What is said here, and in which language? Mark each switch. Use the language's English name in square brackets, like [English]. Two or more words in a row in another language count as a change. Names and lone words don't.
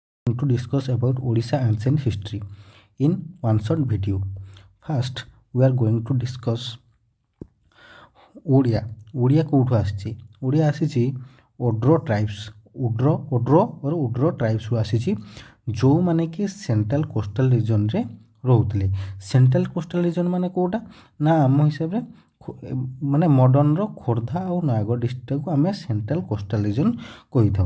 [English] going to discuss about Odisha ancient history in one short video. First, we are going to discuss [Odia] ଓଡ଼ିଆ କେଉଁଠୁ ଆସିଛି? ଓଡ଼ିଆ ଆସିଛି ଓଡ୍ର ଟ୍ରାଇବ୍ସ, ଓଡ୍ର ଟ୍ରାଇବ୍ସରୁ ଆସିଛି, ଯେଉଁମାନେ କି [English] central coastal [Odia] ରିଜନରେ ରହୁଥିଲେ। [English] central coastal region [Odia] ମାନେ କେଉଁଟା ନା ଆମ ହିସାବରେ ମାନେ ମଡ଼ର୍ଣ୍ଣର ଖୋର୍ଦ୍ଧା ଆଉ ନୟାଗଡ଼ ଡିଷ୍ଟ୍ରିକ୍ଟକୁ ଆମେ [English] central coastal region [Odia] କହିଥାଉ।